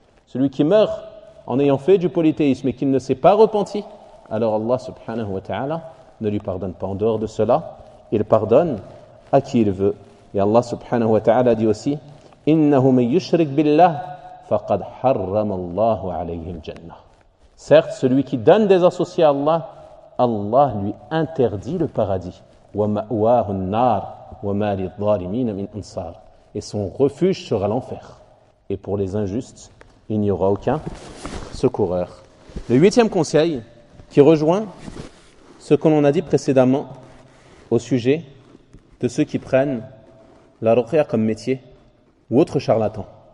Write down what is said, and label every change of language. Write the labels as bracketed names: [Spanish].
[French] Celui qui meurt en ayant fait du polythéisme et qu'il ne s'est pas repenti, alors Allah subhanahu wa ta'ala ne lui pardonne pas. En dehors de cela, il pardonne à qui il veut. Et Allah subhanahu wa ta'ala dit aussi « [Arabic] Innahu man yushrik billah » فَقَدْ حَرَّمَ اللَّهُ عَلَيْهِ الْجَنَّةِ [French] Certes, celui qui donne des associés à Allah, Allah lui interdit le paradis. [Arabic] وَمَأْوَاهُ النَّارِ وَمَا لِلظَّالِمِينَ مِنْ أَنْصَارِ [French] Et son refuge sera l'enfer. Et pour les injustes, il n'y aura aucun secoureur. Le huitième conseil qui rejoint ce que l'on a dit précédemment au sujet de ceux qui prennent la ruqya comme métier ou autre charlatan.